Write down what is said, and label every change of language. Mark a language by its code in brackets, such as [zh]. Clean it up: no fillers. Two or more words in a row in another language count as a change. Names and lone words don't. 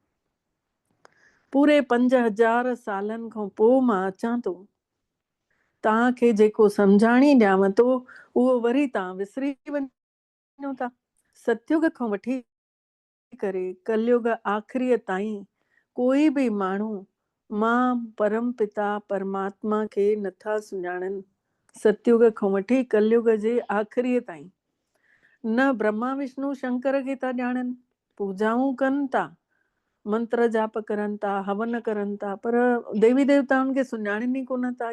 [sd] पूरे 5000 सालनि खां पोइ मां अचां थो। तव्हांखे जेको सम्झाणी ॾियांव थो उहो वरी तव्हां विसरी वञो था। सतयुग खां वठी करे कलयुग आख़िरीअ ताईं कोई बि माण्हू मां परम पिता परमात्मा खे नथा सुञाणनि। सतयुग खां वठी कलयुग जे आख़िरीअ ताईं न ब्रह्मा विष्णु शंकर खे था ॼाणनि, पूजाऊं कनि था, मंत्र जाप करनि था, हवन करनि था, पर देवी देवताउनि खे सुञाणनि ई कोन था।